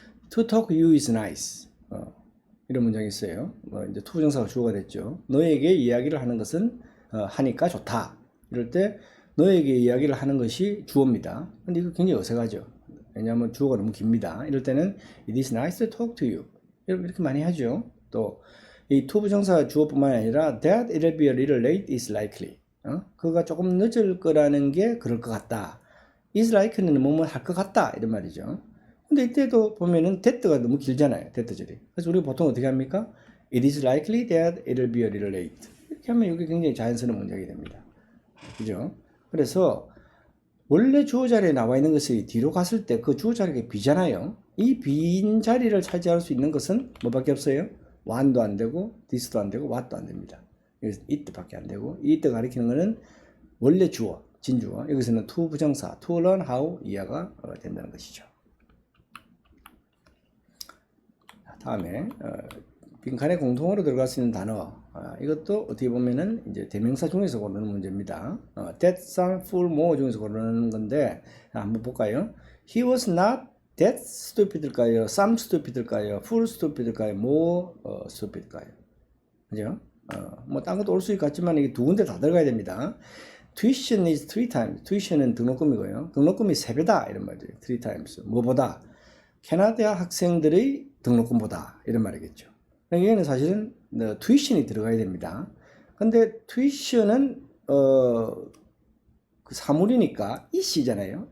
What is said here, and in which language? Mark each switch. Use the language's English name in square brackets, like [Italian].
[English] To talk to you is nice. [Korean] 이런 문장이 있어요. 이제 to 부정사가 주어가 됐죠. 너에게 이야기를 하는 것은 하니까 좋다. 이럴 때 너에게 이야기를 하는 것이 주어입니다. 근데 이거 굉장히 어색하죠. 왜냐하면 주어가 너무 깁니다. 이럴 때는 [English] it is nice to talk to you. [Korean] 이렇게 많이 하죠. 또 이 to 부정사 주어뿐만 아니라 [English] that it'll be a little late is likely. [Korean] 그가 조금 늦을 거라는 게 그럴 것 같다. [English] is likely [Korean] 는 뭐뭐 할 것 같다 이런 말이죠. 근데 이때도 보면은 that가 너무 길잖아요. that절이. 그래서 우리가 보통 어떻게 합니까? [English] It is likely that it'll be a little late. [Korean] 이렇게 하면 이게 굉장히 자연스러운 문장이 됩니다. 그죠? 그래서 원래 주어 자리에 나와 있는 것이 뒤로 갔을 때 그 주어 자리가 비잖아요. 이 빈 자리를 차지할 수 있는 것은 뭐밖에 없어요? want도 안 되고, this도 안 되고, what도 안 됩니다. 여기서 it밖에 안 되고, it 가리키는 것은 원래 주어, 진주어. 여기서는 to 부정사, to learn how 이해가 된다는 것이죠. 다음에 빈칸에 공통으로 들어갈 수 있는 단어. 이것도 어떻게 보면은 이제 대명사 중에서 고르는 문제입니다. that, some, full, more 중에서 고르는 건데 한번 볼까요? [English] He was not that stupid일까요? some stupid일까요? full stupid일까요? more stupid일까요? [Korean] 그죠? 뭐 딴 것도 올 수 있겠지만 이게 두 군데 다 들어가야 됩니다. [English] Tuition is 3 times. [Korean] tuition은 등록금이고요. 등록금이 3배다 이런 말이에요. [English] 3 times. [Korean] 뭐보다? 캐나다 학생들의 등록금보다 이런 말이겠죠. 여기는 사실은 tuition이 들어가야 됩니다. 근데 tuition은 그 사물이니까 it이잖아요.